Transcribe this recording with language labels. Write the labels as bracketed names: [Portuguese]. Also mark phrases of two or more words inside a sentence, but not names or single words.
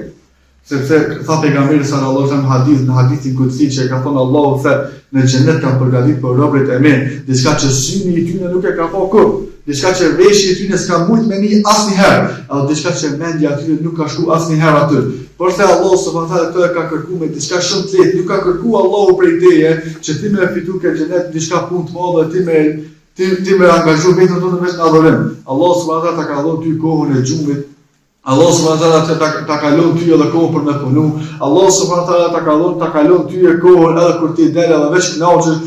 [Albanian] Sepse tha pejgamberi [Arabic] صلى الله عليه وسلم [Albanian] në hadithin kutsi që ka thënë Allahu se në xhenet ka përgatitur për robërit e mi diçka që syni i tyre nuk e ka pa kur, diçka që veshji i tyre s'ka mujt me ni asnjëherë, edhe diçka që mendja e tyre nuk ka shku asnjëherë aty. Por se Allah [Arabic] سبحانه وتعالى [Albanian] to e ka kërkuar me diçka shumë të lehtë, nuk ka kërkuar Allahu prej teje që ti më fitu ke xhenet diçka punë të madhe, ti me angazhu vetëm tonë në adhurim. Allah [Arabic] سبحانه وتعالى [Albanian] ta ka dhënë ty kohën e xhumit. Allah [Arabic] سبحانه وتعالى [Albanian] ta ka lënë ty edhe kohën për me punu. Allah [Arabic] سبحانه وتعالى [Albanian] ta ka lënë ty kohën edhe kur ti del edhe veç kënaqesh.